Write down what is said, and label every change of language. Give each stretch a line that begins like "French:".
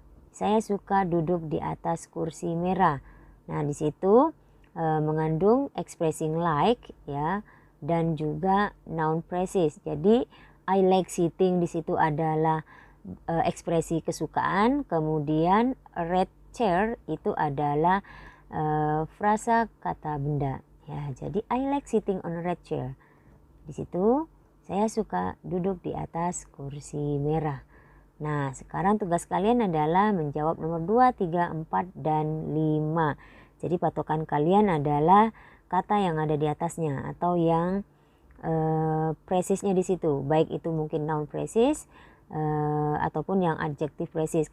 Indonesian: Saya suka duduk di atas kursi merah. Nah, di situ mengandung expressing like ya, dan juga noun phrases. Jadi
English: I like sitting
Indonesian: di situ adalah ekspresi kesukaan, kemudian red chair itu adalah frasa kata benda.
English: Ya, jadi I like sitting on a red chair.
Indonesian: Di situ saya suka duduk di atas kursi merah. Nah, sekarang tugas kalian adalah menjawab nomor 2, 3, 4, dan 5. Jadi patokan kalian adalah kata yang ada di atasnya atau yang phrasesnya di situ. Baik itu mungkin noun phrases ataupun yang adjective phrases.